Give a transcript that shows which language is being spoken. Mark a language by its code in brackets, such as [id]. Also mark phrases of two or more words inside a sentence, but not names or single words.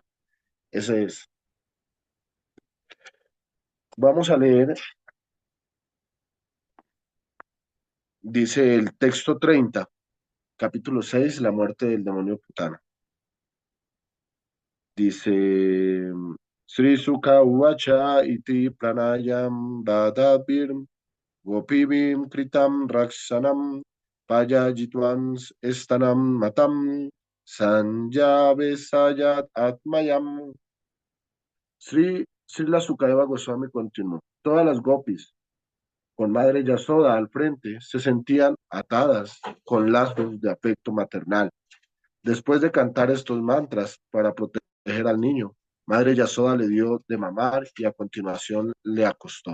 [es] Ese es. Vamos a leer, dice el texto 30, capítulo 6, la muerte del demonio Putana. Dice, [sa] Sri Sukha Uvacha iti pranayam dadabir gopibim kritam raksanam payajitwans estanam matam sanjavesayat atmayam. [es] Srila Sukadeva Goswami continuó. Todas las gopis, con madre Yasoda al frente, se sentían atadas con lazos de afecto maternal. Después de cantar estos mantras para proteger al niño, madre Yasoda le dio de mamar y a continuación le acostó.